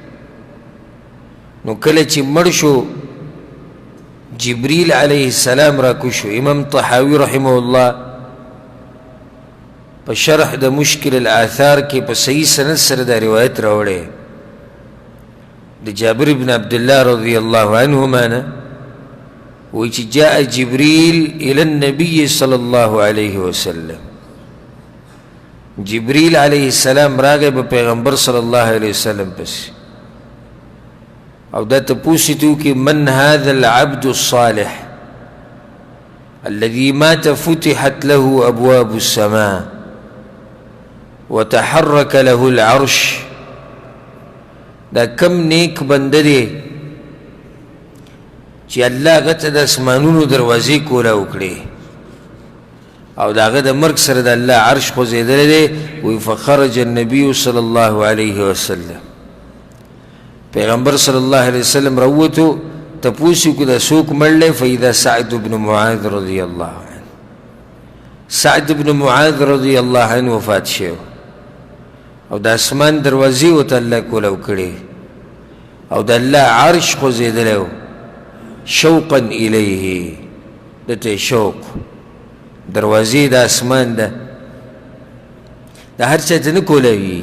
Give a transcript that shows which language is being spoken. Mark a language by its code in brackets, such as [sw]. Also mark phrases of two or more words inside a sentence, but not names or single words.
[ps] نو کله چې مړ شو جبریل علیه السلام را کوز شو. امام طحاوي رحمه الله په شرح د مشکل الاثار کې په صحیح سند سره دا روایت راوړی د جابر بن عبدالله رضی الله عنهما نه وایي چې [ar] جاء جبریل الى النبي صلی الله علیه وسلم. [ps] جبریل علیه السلام راغی په پیغمبر صلی الله علیه وسلم پسې او دا تپوس یې وکړي [ar] من هذا العبد الصالح الذي مات فتحت له ابواب السماء وتحرك له العرش. [ps] دا کم نیک بنده دی چې الله هغه ته د اسمانونو دروازې کوله وکړې او د هغه د مرګ سره د الله عرش خوځېدلی دی. وایي [ar] فخرج النبي صلی الله علیه وسلم، [ps] پیغمبر صلی الله علیه وسلم راووتو تپوس یې وکړو دا څوک مړ دی؟ [ar] فاذا سعد بن معاذ رضی الله عنه. [ps] سعد بن معاذ رضی الله عنه وفات شو او د اسمان دروازې ورته الله کوله وکړې او د الله عرش خوځېدلی و. [ar] شوقا الیه، [ps] دته شوق دروازې د اسمان ده د هر چا ته نه کوله وي.